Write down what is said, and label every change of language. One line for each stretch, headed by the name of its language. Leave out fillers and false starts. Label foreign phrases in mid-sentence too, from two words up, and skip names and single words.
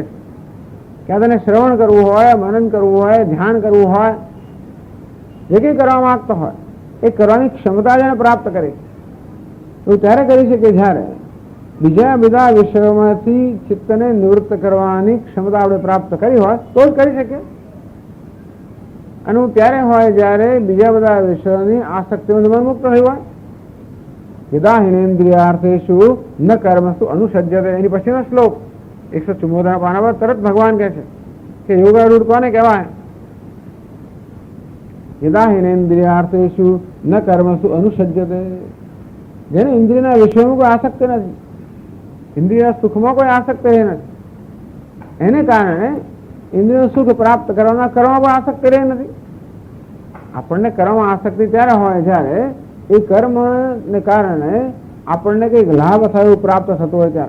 Gujarati: ક્યાં તેને શ્રવણ કરવું હોય, મનન કરવું હોય, ધ્યાન કરવું હોય, જે કંઈ કરવા માંગતો હોય એ કરવાની ક્ષમતા જેને પ્રાપ્ત કરી, તો ત્યારે કરી શકે જ્યારે બીજા બધા વિષયોમાંથી ચિત્તને નિવૃત્ત કરવાની ક્ષમતા આપણે પ્રાપ્ત કરી હોય તો જ કરી શકીએ. અને ત્યારે હોય જ્યારે બીજા બધા વિષયોની આસક્તિઓથી મન મુક્ત થયું હોય.
Sanskrit: यदा हिनेन्द्रियार्थेषु न कर्मसु अनुसज्जते.
Gujarati: એની પછીનો શ્લોક 174 પાના પર તરત ભગવાન કહે છે કે યોગારૂઢ કોને કહેવાય?
Sanskrit: यदा हिनेन्द्रियार्थेषु न कर्मसु अनुसज्जते.
Gujarati: જેને ઇન્દ્રિયના વિષયોમાં કોઈ આસક્તિ નથી, ઇન્દ્રિયના સુખમાં કોઈ આસક્તિ નથી, એને કારણે ઇન્દ્રિયનું સુખ પ્રાપ્ત કરવાના કર્મમાં પણ આસક્તિ રહી નથી. આપણને કર્મમાં આસક્તિ ત્યારે હોય જ્યારે એ કર્મને કારણે આપણને કંઈક લાભ થયો પ્રાપ્ત થતો હોય ત્યારે.